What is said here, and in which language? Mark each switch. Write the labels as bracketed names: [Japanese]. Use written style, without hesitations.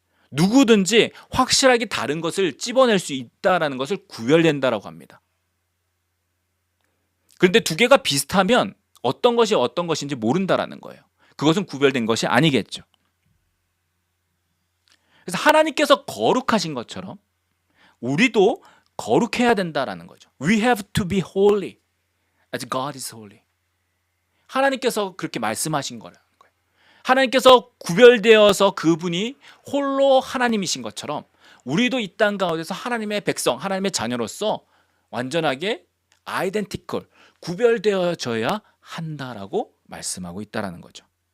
[Korean] 누구든지 확실하게 다른 것을 찝어낼 수 있다라는 것을 구별된다라고 합니다. 그런데 두 개가 비슷하면 어떤 것이 어떤 것인지 모른다라는 거예요. 그것은 구별된 것이 아니겠죠. 그래서 하나님께서 거룩하신 것처럼 우리도 거룩해야 된다라는 거죠. [English] We have to be holy as God is holy. [Korean] 하나님께서 그렇게 말씀하신 거라는 거예요. 하나님께서 구별되어서 그분이 홀로 하나님이신 것처럼 우리도 이 땅 가운데서 하나님의 백성, 하나님의 자녀로서 완전하게 아이덴티컬, 구별되어져야 한다라고 말씀하고 있다라는 거죠.